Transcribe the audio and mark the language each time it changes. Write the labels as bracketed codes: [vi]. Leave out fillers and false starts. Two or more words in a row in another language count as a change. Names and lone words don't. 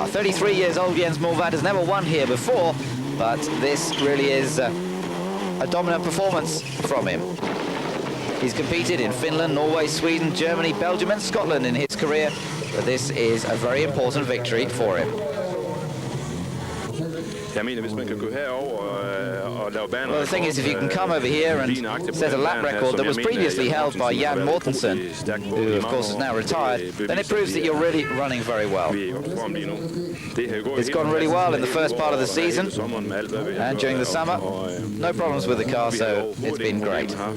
[en] 33 years old Jens Mulvad has never won here before, but this really is a dominant performance from him. He's competed in Finland, Norway, Sweden, Germany, Belgium and Scotland in his career, but this is a very important victory for him. [da] Jeg mener, hvis man kan gå herover og [en] Well, the thing is, if you can come over here and set a lap record that was previously held by Jan Mortensen, who of course is now retired, then it proves that you're really running very well. It's gone really well in the first part of the season, and during the summer, no problems with the car, so it's been great.